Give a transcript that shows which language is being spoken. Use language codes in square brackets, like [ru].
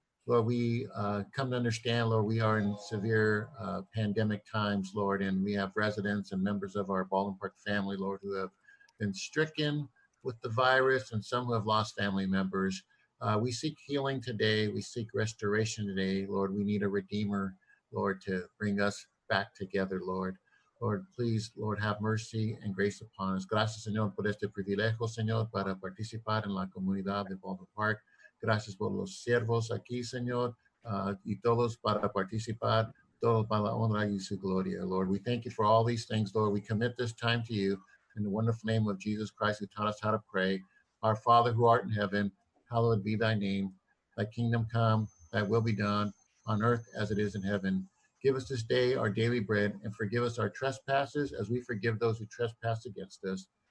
[en] Lord, we come to understand, Lord, we are in severe pandemic times, Lord, and we have residents and members of our Baldwin Park family, Lord, who have been stricken with the virus and some who have lost family members. We seek healing today. We seek restoration today, Lord. We need a redeemer, Lord, to bring us back together, Lord. Lord, please, Lord, have mercy and grace upon us. [es] Gracias, Señor, por este privilegio, Señor, para participar en la comunidad de Baldwin Park. Gracias por los siervos aquí, Señor, y todos para participar, todos para la honra y su gloria, Lord. [en] We thank you for all these things, Lord. We commit this time to you in the wonderful name of Jesus Christ, who taught us how to pray. Our Father who art in heaven, hallowed be thy name. Thy kingdom come, thy will be done on earth as it is in heaven. Give us this day our daily bread, and forgive us our trespasses as we forgive those who trespass against us.